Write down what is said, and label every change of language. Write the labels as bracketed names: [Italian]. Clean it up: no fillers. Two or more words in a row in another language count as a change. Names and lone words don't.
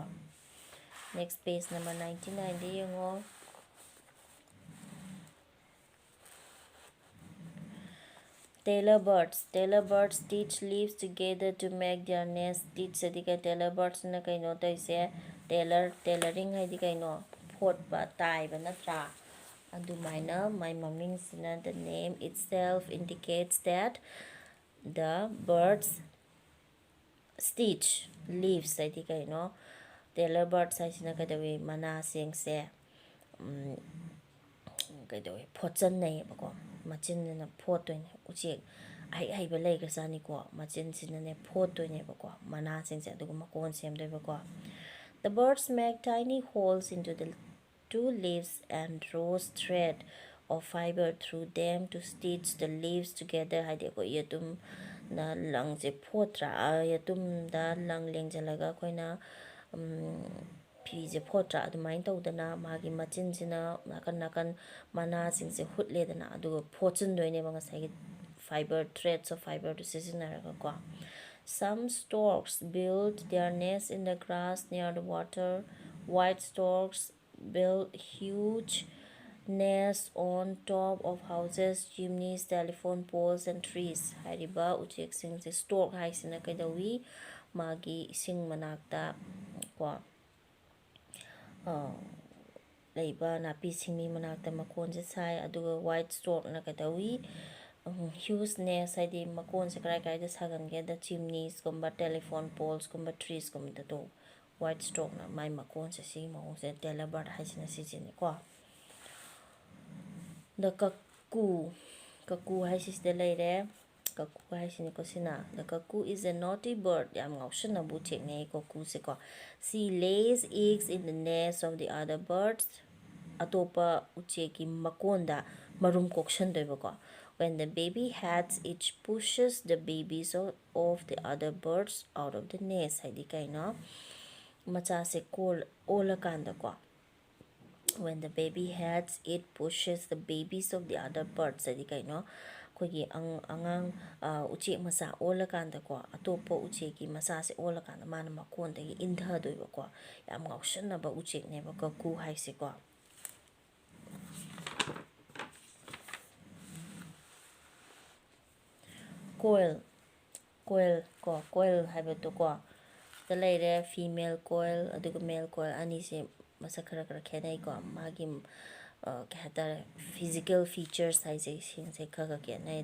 [English] Next page number 99ꯗ ꯌꯦꯡꯉꯣ. Tailor birds stitch leaves together to make their nest. [Manipuri] Stitch ꯍꯥꯏꯗꯤ ꯀꯩ [English] tailor birds [Manipuri] ꯅ ꯀꯩꯅꯣ ꯇꯧꯔꯤꯁꯦ tailoring ꯍꯥꯏꯗꯤ ꯀꯩꯅꯣ ꯐꯣꯠꯄ ꯇꯥꯏꯕ ꯅꯠꯇ꯭ꯔꯥ ꯑꯗꯨꯃꯥꯏꯅ ꯃꯥꯏ ꯃꯃꯤꯡꯁꯤꯅ [English] the name itself indicates that the birds stitch leaves [Manipuri] ꯍꯥꯏꯗꯤ ꯀꯩꯅꯣ [English] tailor birds [Manipuri] ꯍꯥꯏꯁꯤꯅ ꯀꯩꯗꯧꯋꯤ ꯃꯅꯥꯁꯤꯡꯁꯦ ꯀꯩꯗꯧꯋꯤ ꯐꯣꯠꯆꯟꯅꯩꯌꯦꯕꯀꯣ ꯃꯆꯤꯟꯁꯤꯅ ꯐꯣꯠꯇꯣꯏꯅꯦ ꯎꯆꯦꯛ ꯑꯍꯩꯕ ꯂꯩꯈ꯭ꯔꯖꯥꯠꯅꯤꯀꯣ ꯃꯆꯤꯟꯁꯤꯅꯅꯦ ꯐꯣꯠꯇꯣꯏꯅꯦꯕꯀꯣ ꯃꯅꯥꯁꯤꯡꯁꯦ ꯑꯗꯨꯒ ꯃꯀꯣꯟ ꯁꯦꯝꯗꯣꯏꯕꯀꯣ. [English] The birds make tiny holes into the two leaves and draw thread of fiber through them to stitch the leaves together [Manipuri] ꯍꯥꯏꯗꯤ ꯑꯩꯈꯣꯏ ꯌꯦꯇꯨꯝꯅ ꯂꯪꯁꯦ ꯐꯣꯠꯇ꯭ꯔꯥ ꯌꯦꯇꯨꯝꯗ ꯂꯪ ꯂꯦꯡꯁꯤꯜꯂꯒ ꯑꯩꯈꯣꯏꯅ ꯐꯤꯁꯦ ꯐꯣꯠꯇ꯭ꯔꯥ ꯑꯗꯨꯃꯥꯏꯅ ꯇꯧꯗꯅ ꯃꯥꯒꯤ ꯃꯆꯤꯟꯁꯤꯅ ꯅꯥꯀꯟ ꯅꯥꯀꯟ ꯃꯅꯥꯁꯤꯡꯁꯦ ꯍꯨꯠꯂꯦꯗꯅ ꯑꯗꯨꯒ ꯐꯣꯠꯆꯤꯟꯗꯣꯏꯅꯦꯕ ꯉꯁꯥꯏꯒꯤ [English] threads of fiber [Manipuri] ꯗꯨ ꯁꯤꯖꯤꯟꯅꯔꯒꯀꯣ. [English] Some storks build their nests in the grass near the water. White storks build huge nests on top of houses, chimneys, telephone poles and trees. [Manipuri] ꯍꯥꯏꯔꯤꯕ ꯎꯆꯦꯛꯁꯤꯡꯁꯦ stork ꯍꯥꯏꯁꯤꯅ ꯀꯩꯗꯧꯋꯤ ꯃꯥꯒꯤ ꯏꯁꯤꯡ ꯃꯅꯥꯛꯇ ꯀꯣ ꯂꯩꯕ ꯅꯥꯄꯤ ꯁꯤꯡꯕꯤ ꯃꯅꯥꯛꯇ ꯃꯀꯣꯟꯁꯦ ꯁꯥꯏ. ꯑꯗꯨꯒ [English] white stork [Manipuri] ꯅ ꯀꯩꯗꯧꯋꯤ [English] huge nest [Manipuri] ꯍꯥꯏꯗꯤ ꯃꯀꯣꯟꯁꯦ ꯀꯔꯥꯏꯗ ꯁꯥꯒꯟꯒꯦꯗ chimneysꯒꯨꯝꯕ [English] telephone poles [Manipuri] ꯒꯨꯝꯕ treesꯒꯨꯝꯕꯗꯣ [English] white stork [Manipuri] ꯅ ꯃꯥꯏ ꯃꯀꯣꯟꯁꯦ ꯁꯤꯒꯤ ꯃꯑꯣꯡꯁꯦ [English] tailor bird [Manipuri] ꯍꯥꯏꯁꯤꯅ ꯁꯤꯖꯤꯟꯅꯩꯀꯣ. [English] The cuckoo [Manipuri] ꯍꯥꯏꯁꯤꯁꯤꯗ ꯂꯩꯔꯦ. cuckoo ꯍꯥꯏꯁꯤꯅꯤꯀꯣ ꯁꯤꯅ. [English] The cuckoo is a naughty bird [Manipuri] ꯌꯥꯝ ꯉꯥꯎꯁꯟꯅꯕ ꯎꯆꯦꯛꯅꯦ cuckooꯁꯦꯀꯣ. [English] She lays eggs in the nest of the other birds [Manipuri] ꯑꯇꯣꯞꯄ ꯎꯆꯦꯛꯀꯤ ꯃꯀꯣꯟꯗ ꯃꯔꯨꯝ ꯀꯣꯛꯁꯟꯗꯣꯏꯕꯀꯣ. [English] When the baby hatches it pushes the babies of the other birds out of the nest [Manipuri] ꯍꯥꯏꯗꯤ ꯀꯩꯅꯣ ꯃꯆꯥꯁꯦ ꯑꯣꯜꯂꯀꯥꯟꯗꯀꯣ [English] when the baby hatches it pushes the babies of the other birds [Manipuri] ꯍꯥꯏꯗꯤ ꯀꯩꯅꯣ ꯑꯩꯈꯣꯏꯒꯤ ꯑꯉꯥꯡ ꯎꯆꯦꯛ ꯃꯆꯥ ꯑꯣꯜꯂꯀꯥꯟꯗꯀꯣ ꯑꯇꯣꯞꯄ ꯎꯆꯦꯛꯀꯤ ꯃꯆꯥꯁꯦ ꯑꯣꯜꯂꯀꯥꯟꯗ ꯃꯥꯅ ꯃꯀꯣꯟꯗꯒꯤ ꯏꯟꯊꯗꯣꯏꯕꯀꯣ. ꯌꯥꯝ ꯉꯥꯎꯁꯟꯅꯕ ꯎꯆꯦꯛꯅꯦꯕ cuckoo ꯍꯥꯏꯁꯤꯀꯣ. coil ꯍꯥꯏꯕꯗꯣꯀꯣ ꯗ ꯂꯩꯔꯦ [English] female coil [Manipuri] ꯑꯗꯨꯒ [English] male coil [Manipuri] ꯑꯅꯤꯁꯦ ꯃꯁꯛ ꯈꯔ ꯈꯦꯠꯅꯩꯀꯣ ꯃꯥꯒꯤ ꯀꯩ ꯍꯥꯏꯇꯥꯔꯦ [English] physical features [Manipuri] ꯍꯥꯏꯁꯦ ꯁꯤꯡꯁꯦ ꯈꯔ ꯈꯦꯠꯅꯩ.